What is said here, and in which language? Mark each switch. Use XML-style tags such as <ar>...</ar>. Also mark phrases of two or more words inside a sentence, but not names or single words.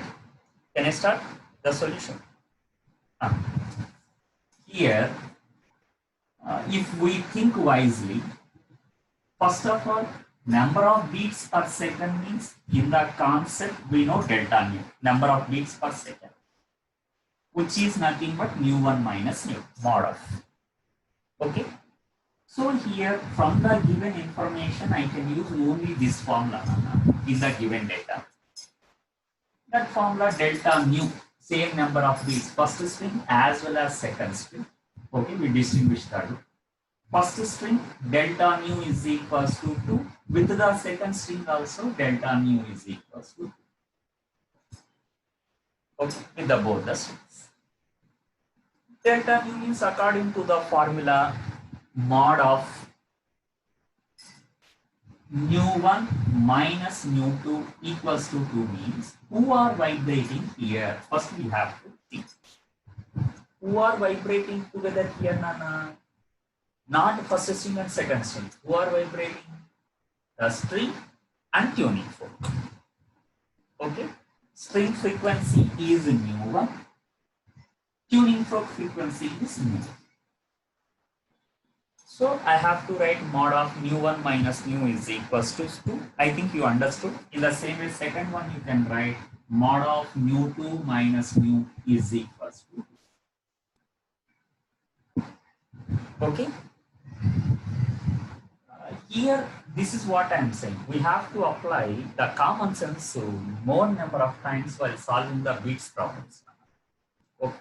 <en>Can I start the solution? Here, if we think wisely, first of all, number of beats per second means in the concept we know delta nu, number of beats per second, which is nothing but nu1 minus nu mod of. Okay. So here from the given information I can use only this formula in the given data. That formula delta nu, same number of beats first string as well as second string. Okay, we distinguish that. First string delta nu is equals to 2. With the second string also delta nu is equals to 2. Okay, with the both the strings. Delta nu is according to the formula mod of nu1 minus nu2 equals to 2 means who are vibrating here? First we have to think. Who are vibrating together here, Nana? Not first string and second string. Who are vibrating? The string and tuning fork. Okay. String frequency is nu1. Tuning fork frequency is nu. So I have to write mod of nu1 minus nu is equals to 2. I think you understood. In the same way, second one you can write mod of nu2 minus nu is equals to 2. Okay. Here, this is what I am saying. We have to apply the common sense more number of times while solving the beats problems. Okay.</en>